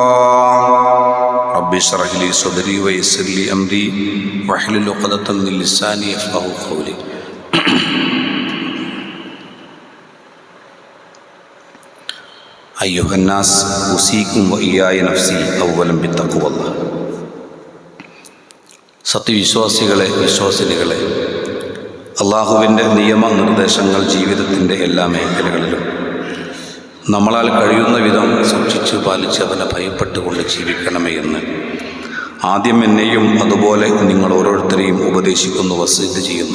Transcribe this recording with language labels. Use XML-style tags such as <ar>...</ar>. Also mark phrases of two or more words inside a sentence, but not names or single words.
<ar>رب اشرح لي صدري ويسر لي أمري واحلل عقدة من لساني يفقهوا قولي أيها الناس أوصيكم وإياي نفسي أولا بتقوى الله</ar> <ml>സത്യവിശ്വാസികളെ വിശ്വാസിനികളെ അള്ളാഹുവിൻ്റെ നിയമനിർദ്ദേശങ്ങൾ ജീവിതത്തിൻ്റെ എല്ലാ മേഖലകളിലും നമ്മളാൽ കഴിയുന്ന വിധം സൂക്ഷിച്ച് പാലിച്ച് അവനെ ഭയപ്പെട്ടുകൊണ്ട് ജീവിക്കണമേ എന്ന് ആദ്യം എന്നെയും അതുപോലെ നിങ്ങൾ ഓരോരുത്തരെയും ഉപദേശിക്കുന്നു, വസീയത്ത് ചെയ്യുന്നു.</ml>